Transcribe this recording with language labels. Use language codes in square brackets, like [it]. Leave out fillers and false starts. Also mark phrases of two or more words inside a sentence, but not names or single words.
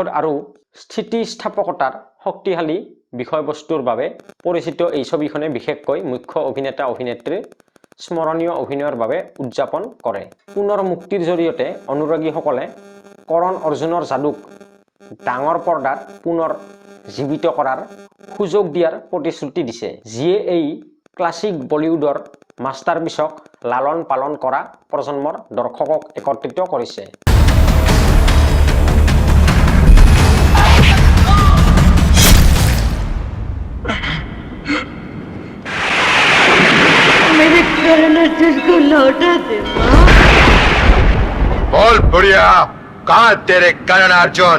[as] আৰু স্থিতিস্থাপকতাৰ শক্তিশালী বিষয়বস্তুৰ বাবে পৰিচিত এই ছবিখনে বিশেষকৈ মুখ্য অভিনেতা অভিনেত্ৰীৰ স্মৰণীয় অভিনয়ৰ বাবে উদযাপন কৰে পুনৰ মুক্তিৰ জৰিয়তে অনুৰাগীসকলে কৰণ অৰ্জুনৰ যাদুক ডাঙৰ পৰ্দাত পুনৰ জীৱিত কৰাৰ সুযোগ দিয়াৰ প্ৰতিশ্ৰুতি দিছে যিয়ে এই ক্লাছিক বলিউডৰ মাষ্টাৰপিছক লালন পালন কৰা প্ৰজন্মৰ দৰ্শকক একত্ৰিত কৰিছে [hi] मेरे कर्ण अर्जुन को लौटा दे बोल बुढ़िया कहाँ तेरे कर्ण अर्जुन